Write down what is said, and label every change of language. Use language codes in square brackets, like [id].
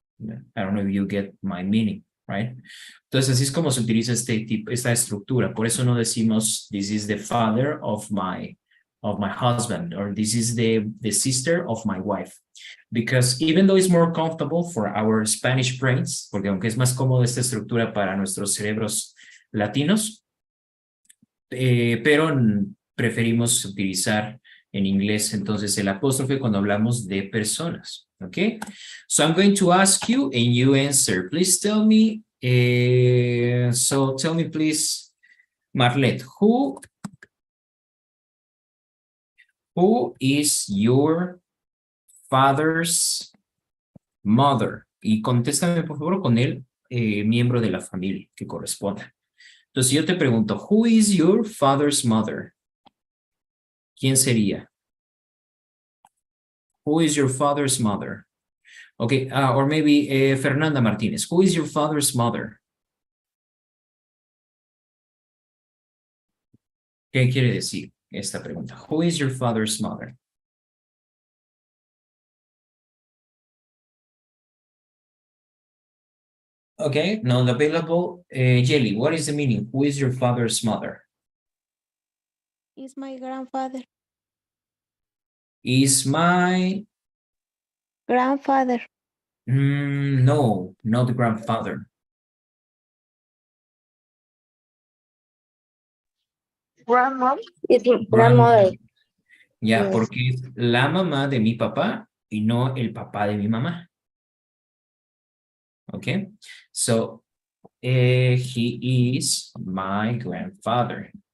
[en] I don't know if you get my meaning, right? [es] Entonces, así es como se utiliza esta estructura. Por eso no decimos, [en] this is the father of my husband, or this is the sister of my wife. Because even though it's more comfortable for our Spanish brains, [es] porque aunque es más cómodo esta estructura para nuestros cerebros latinos, pero preferimos utilizar en inglés entonces el apóstrofe cuando hablamos de personas. [en] Okay? So I'm going to ask you and you answer. Please tell me, so tell me please, Marlet, who is your father's mother? [es] Y contéstame por favor con el miembro de la familia que corresponda. Entonces yo te pregunto, [en] who is your father's mother? [es] ¿Quién sería? [en] Who is your father's mother? Okay, or maybe Fernanda Martínez. Who is your father's mother? [es] ¿Qué quiere decir? esta pregunta. [en] Who is your father's mother? Okay, not available. Jelly, what is the meaning? Who is your father's mother? Is my grandfather. Is my... Grandfather. No, not the grandfather. Grandmom. It's grandmother. [es] Ya, [en] Yes. [es] porque es la mamá de mi papá y no el papá de mi mamá. [en] Okay, so he is my grandfather.